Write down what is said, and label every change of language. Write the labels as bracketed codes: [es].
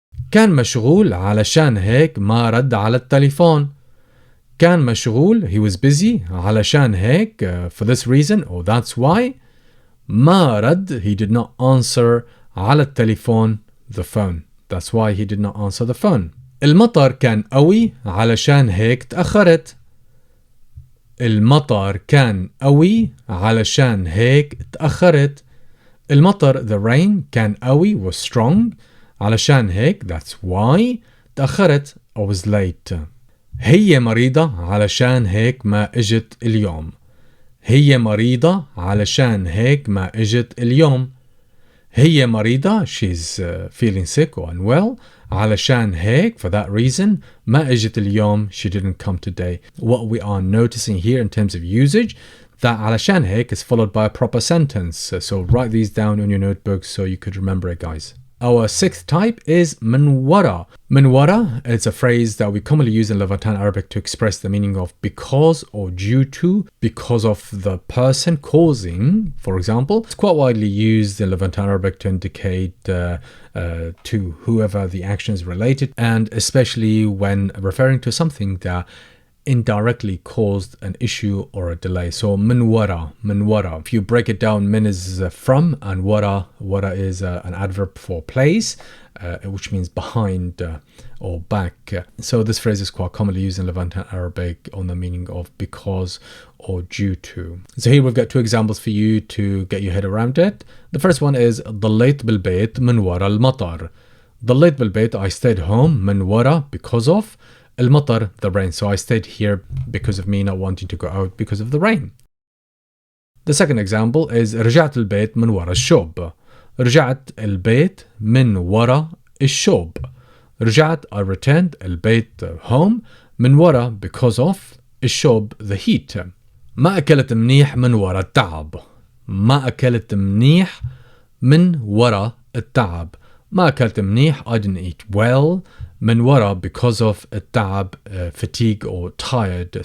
[ar] كان مشغول علشان هيك ما رد على التليفون. كان مشغول, [en] he was busy, [ar] علشان هيك, [en] for this reason or that's why, [ar] ما رد, [en] he did not answer, [ar] على التليفون, [en] the phone. That's why he did not answer the phone. [ar] المطر كان قوي علشان هيك تأخرت. المطر كان قوي علشان هيك تأخرت. [en] المطر, the rain, [ar] كان قوي, [en] was strong, [ar] علشان هيك, [en] that's why, تأخرت, I was late. [ar] هي مريضة علشان هيك ما اجت اليوم. هي مريضة علشان هيك ما اجت اليوم. هي مريضة, [en] she's feeling sick or unwell, [ar] علشان هيك, [en] for that reason, [ar] ما اجت اليوم, [en] she didn't come today. What we are noticing here in terms of usage, that [ar] علشان هيك [en] is followed by a proper sentence. So write these down on your notebook so you could remember it, guys. Our sixth type is [ar] من وراء. [en] من وراء, it's a phrase that we commonly use in Levantine Arabic to express the meaning of because or due to, because of the person causing, for example. It's quite widely used in Levantine Arabic to indicate to whoever the action is related, and especially when referring to something that indirectly caused an issue or a delay. [ar] So من وراء, من وراء. [en] If you break it down, min is from, and وراء is an adverb for place, which means behind or back. So this phrase is quite commonly used in Levantine Arabic on the meaning of because or due to. So here we've got two examples for you to get your head around it. The first one is [ar] ضليت بالبيت من وراء المطر. ضليت بالبيت, [en] I stayed home, [ar] من وراء, [en] because of, المطر, the rain. So I stayed here because of me not wanting to go out because of the rain. The second example is [ar] رجعت البيت من وراء الشوب. رجعت البيت من وراء الشوب. [en] رجعت, I returned, البيت, home, [ar] من وراء, [en] because of, الشوب, the heat. [ar] ما أكلت منيح من وراء التعب. ما أكلت منيح من وراء التعب. ما أكلت منيح, [en] I didn't eat well. [ar] من وراء, [en] because of التعب, fatigue or tired.